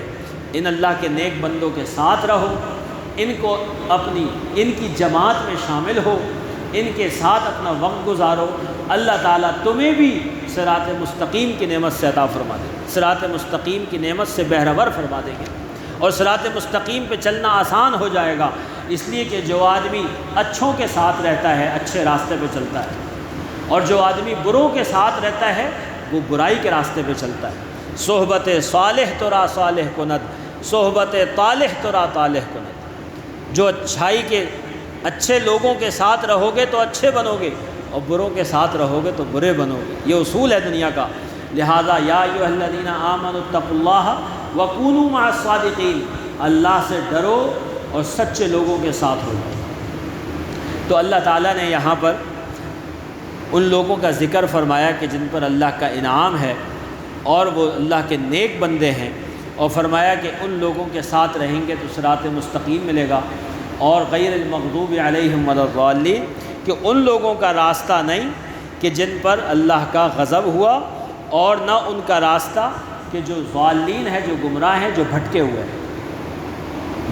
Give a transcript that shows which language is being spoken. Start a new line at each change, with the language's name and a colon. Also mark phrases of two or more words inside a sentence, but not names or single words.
Urdu: ان اللہ کے نیک بندوں کے ساتھ رہو، ان کو ان کی جماعت میں شامل ہو، ان کے ساتھ اپنا وقت گزارو، اللہ تعالیٰ تمہیں بھی صراط مستقیم کی نعمت سے عطا فرما دے گا، صراط مستقیم کی نعمت سے بہرور فرما دیں گے، اور صراط مستقیم پہ چلنا آسان ہو جائے گا، اس لیے کہ جو آدمی اچھوں کے ساتھ رہتا ہے اچھے راستے پہ چلتا ہے، اور جو آدمی بروں کے ساتھ رہتا ہے وہ برائی کے راستے پہ چلتا ہے۔
Persian: صحبت صالح ترا صالح کند، صحبت طالح ترا طالح کند۔
Urdu: جو اچھائی کے اچھے لوگوں کے ساتھ رہو گے تو اچھے بنو گے، اور بروں کے ساتھ رہو گے تو برے بنو گے۔ یہ اصول ہے دنیا کا۔ لہذا
Arabic: یا ایھا الذین آمنوا اتقوا اللہ وکونوا مع الصادقین،
Urdu: اللہ سے ڈرو اور سچے لوگوں کے ساتھ ہو۔ تو اللہ تعالیٰ نے یہاں پر ان لوگوں کا ذکر فرمایا کہ جن پر اللہ کا انعام ہے اور وہ اللہ کے نیک بندے ہیں، اور فرمایا کہ ان لوگوں کے ساتھ رہیں گے تو صراط مستقیم ملے گا، اور
Arabic: غیر المغضوب علیہم ولا الضالین،
Urdu: کہ ان لوگوں کا راستہ نہیں کہ جن پر اللہ کا غضب ہوا، اور نہ ان کا راستہ کہ جو ضالین ہے، جو گمراہ ہیں، جو بھٹکے ہوئے ہیں۔